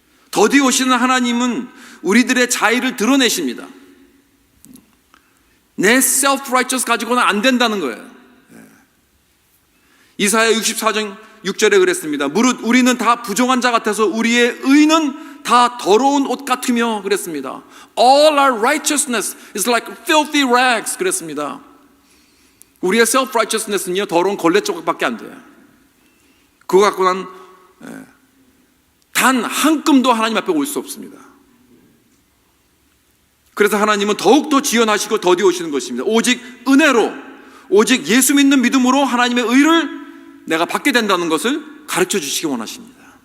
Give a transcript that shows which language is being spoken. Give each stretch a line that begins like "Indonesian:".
Korean: 더디 오시는 하나님은 우리들의 자의를 드러내십니다. 내 self-righteous 가지고는 안 된다는 거예요. 이사야 64장 6절에 그랬습니다. 무릇 우리는 다 부정한 자 같아서 우리의 의는 다 더러운 옷 같으며 그랬습니다.
English: All our righteousness is like filthy rags
Korean: 그랬습니다. 우리의 self-righteousness는요, 더러운 걸레 조각밖에 안 돼요. 그거 갖고는 단 한 끔도 하나님 앞에 올 수 없습니다. 그래서 하나님은 더욱더 지연하시고 더디 오시는 것입니다. 오직 은혜로, 오직 예수 믿는 믿음으로 하나님의 의를 내가 받게 된다는 것을 가르쳐 주시기 원하십니다.